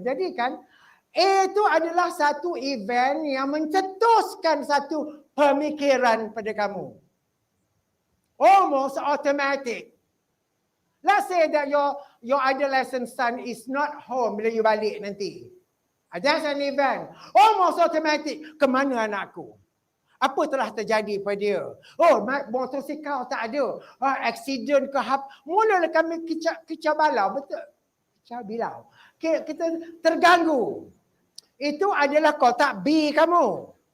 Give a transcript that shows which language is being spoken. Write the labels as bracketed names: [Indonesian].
[Malay] Jadi kan, itu adalah satu event yang mencetuskan satu pemikiran pada kamu. [English] Almost automatic. Let's say that your adolescent son is not home [Malay] bila you balik nanti. [English] That's an event. Almost automatic. [Malay] Kemana anakku? Apa telah terjadi pada dia? Oh, motosikal tak ada. Accident ke apa. Mulalah kami kicau balau. Betul? Kicau bilau. Kita terganggu. Itu adalah kotak B kamu.